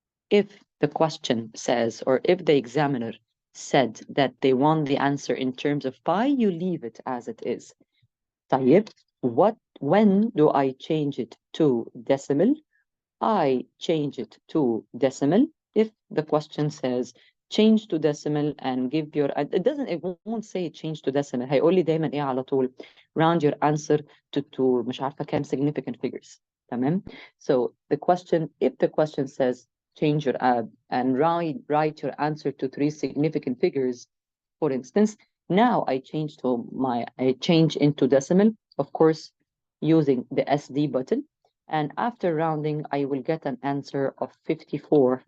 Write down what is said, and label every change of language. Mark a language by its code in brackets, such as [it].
[en] If the question says, or if the examiner said that they want the answer in terms of pi, you leave it as it is. [ar] طيب, [en] when do I change it to decimal? I change it to decimal if the question says change to decimal and give your, it won't say change to decimal. [ar] هيقول لي دايما ايه على طول [en] round your answer to [ar] مش عارفة كام [en] significant figures. [ar] تمام. [en] So the question, if the question says change your and write your answer to 3 significant figures, for instance, now I change into decimal, of course, using the SD button. And after rounding, I will get an answer of 54.